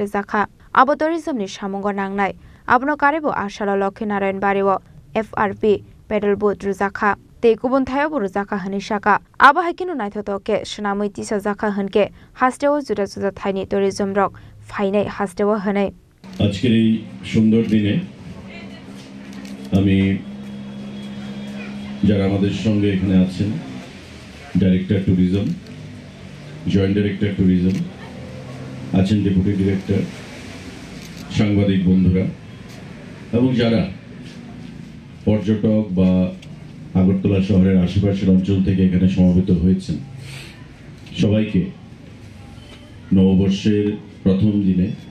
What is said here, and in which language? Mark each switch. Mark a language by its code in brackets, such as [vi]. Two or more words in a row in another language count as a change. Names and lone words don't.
[trp] Zakha Abo Tourism ni Shamungo Nangnai Abno Karibo Ashala Lokhinarayan Bariwo [en] FRP Pedal Boat [trp] Ruzakha Te Kubun Thayabo Ruzakha Hanishaka Aba Hakinu Naithotoke Shnamui Tisa Zakha Hanke Hastewo Juda Juda Thaini Tourism Rock Fainai Hastewo Hanai [bn] আজকের এই সুন্দর দিনে আমি যারা আমাদের সঙ্গে এখানে আছেন [en] Director Tourism Joint Director Tourism [bn] আছেন [en] Deputy Director [bn] সাংবাদিক বন্ধুরা এবং যারা পর্যটক বা আগরতলা শহরের আশেপাশের অঞ্চল থেকে এখানে সমবেত হয়েছেন সবাইকে নববর্ষের প্রথম দিনে